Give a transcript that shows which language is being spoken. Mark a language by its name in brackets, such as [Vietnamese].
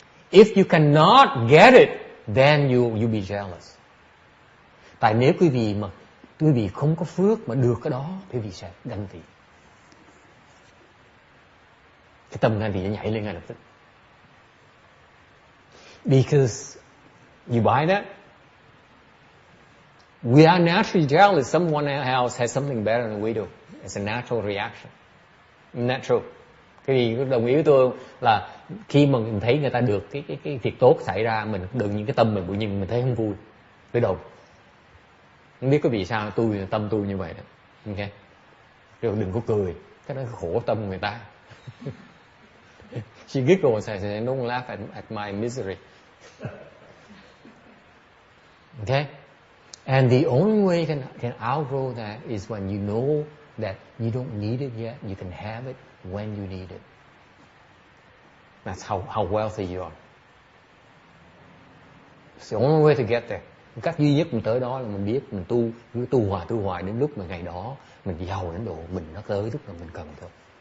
[English] If you cannot get it, then you be jealous. [Vietnamese] Tại nếu quý vị không có phước mà được cái đó, quý vị sẽ ganh tị. Cái tâm ganh tị nó nhảy lên ngay lập tức. [English] Because you buy that, we are naturally jealous. Someone else has something better than we do. It's a natural reaction. Natural. [Vietnamese] Cái gì đồng ý với tôi là khi mà mình thấy người ta được cái việc tốt xảy ra, mình đừng những cái tâm mình tự nhiên mình thấy không vui với đầu. Không biết có vì sao tâm tôi như vậy đó. Ok. Rồi đừng có cười, cái đó khổ tâm người ta. [English] She giggles and says, "Don't laugh at my misery." Okay? And the only way you can outgrow that is when you know that you don't need it yet, you can have it when you need it. That's how wealthy you are. It's the only way to get there. [Vietnamese] Cách duy nhất mình tới đó là mình biết mình cứ tu hoài đến lúc mà ngày đó mình giàu đến độ mình nó tới lúc mà mình cần thôi.